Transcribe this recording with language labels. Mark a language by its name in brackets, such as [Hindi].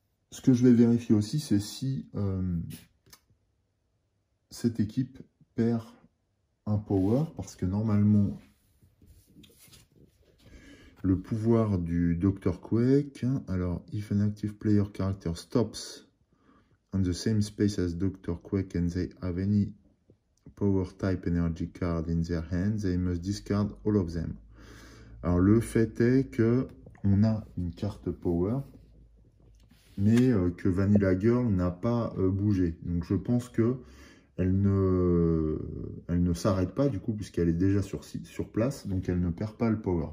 [French] Ce que je vais vérifier aussi, c'est si cette équipe perd un power, parce que normalement, le pouvoir du Dr. [English] Quake, alors, if an active player character stops on the same space as Dr. Quake and they have any power type energy card in their hands, they must discard all of them. [French] Alors le fait est que on a une carte power, mais que Vanilla Girl n'a pas bougé. Donc je pense que elle ne s'arrête pas du coup, puisqu'elle est déjà sur place, donc elle ne perd pas le power.